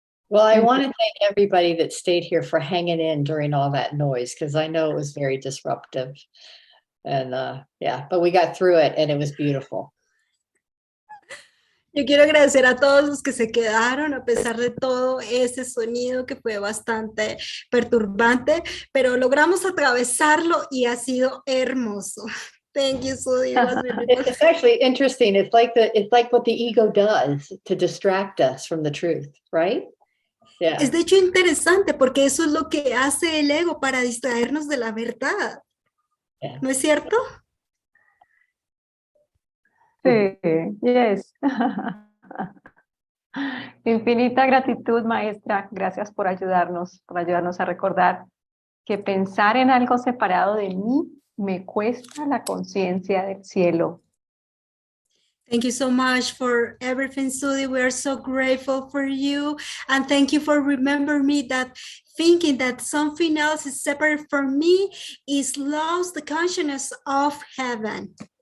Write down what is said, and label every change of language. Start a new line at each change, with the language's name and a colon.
English: Well, I want to thank everybody that stayed here for hanging in during all that noise, because I know it was very disruptive. And yeah, but we got through it and it was beautiful.
Spanish: Yo quiero agradecer a todos los que se quedaron a pesar de todo ese sonido que fue bastante perturbante, pero logramos atravesarlo y ha sido hermoso.
English: Thank you, Sudie. It's actually interesting. It's like what the ego does to distract us from the truth, right? Yeah.
Spanish: Es de hecho interesante porque eso es lo que hace el ego para distraernos de la verdad.
English: Yeah.
Spanish: ¿No es cierto? Sí,
English: yes.
Spanish: Infinita gratitud, maestra. Gracias por ayudarnos a recordar que pensar en algo separado de mí me cuesta la conciencia del cielo.
English: Thank you so much for everything, Sudie. We are so grateful for you. And thank you for remembering me that thinking that something else is separate from me is lost the consciousness of heaven.